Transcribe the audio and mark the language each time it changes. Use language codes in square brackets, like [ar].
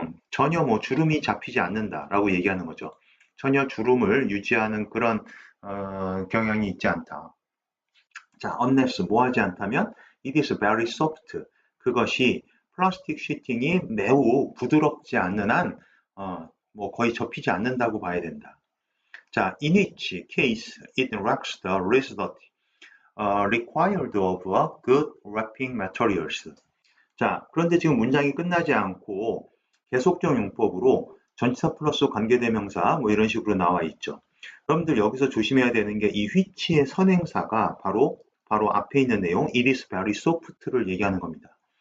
[ko] 전혀 뭐 주름이 잡히지 않는다라고 얘기하는 거죠. 전혀 주름을 유지하는 그런 경향이 있지 않다. [en] 자, unless [ko] 뭐 하지 않다면 [en] it is very soft. [ko] 그것이 플라스틱 시팅이 매우 부드럽지 않는 한 뭐 거의 접히지 않는다고 봐야 된다. [en] 자, in which case it lacks the rigidity required of a good wrapping materials. [ko] 자, 그런데 지금 문장이 끝나지 않고 계속적 용법으로 전치사 플러스 관계대명사 뭐 이런 식으로 나와 있죠. 여러분들 여기서 조심해야 되는 게 이 which의 선행사가 바로 앞에 있는 내용 [en] it is very soft [ko] 를 얘기하는 겁니다.